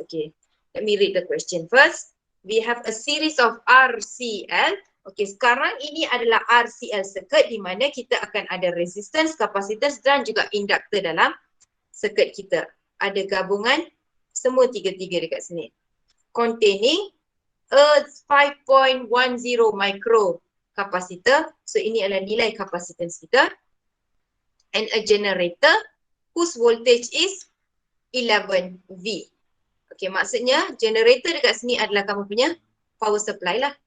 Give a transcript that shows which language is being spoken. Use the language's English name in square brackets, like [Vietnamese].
[English] Okay, let me read the question first. We have a series of RCL. [Malay] Okay, sekarang ini adalah RCL circuit di mana kita akan ada resistance, capacitance dan juga inductor dalam circuit kita. Ada gabungan semua tiga-tiga dekat sini. [English] Containing a 5.10 micro capacitor. [Malay] So ini adalah nilai capacitance kita. [English] And a generator whose voltage is 11V. [Malay] Okay, maksudnya generator dekat sini adalah kamu punya power supply lah.